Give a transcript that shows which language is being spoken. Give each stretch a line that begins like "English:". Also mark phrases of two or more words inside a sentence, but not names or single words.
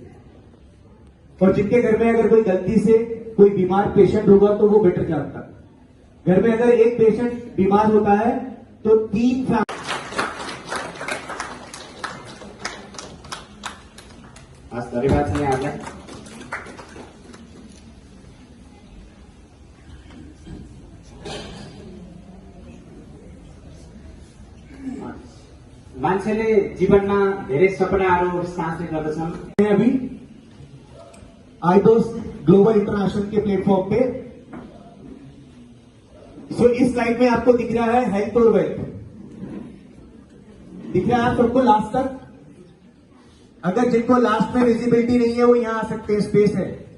Hindi: और जिनके घर में अगर कोई गलती से कोई बीमार पेशेंट होगा तो वो बेटर जानता है। घर में अगर एक पेशेंट बीमार होता है तो 3 आज सारी बात नहीं आ गया।
Nepali: मान्छेले जीवनमा धेरै सपनाहरू साँच्ने गर्दछन्।
Hindi: अभी आइडोस ग्लोबल इंटरनेशनल के प्लेटफॉर्म पे। सो इस स्लाइड में आपको दिख रहा है हेल्थ और वेल्थ, दिख रहा है आप सबको लास्ट तक? अगर जिनको लास्ट में विजिबिलिटी नहीं है वो यहां आ सकते हैं, स्पेस है।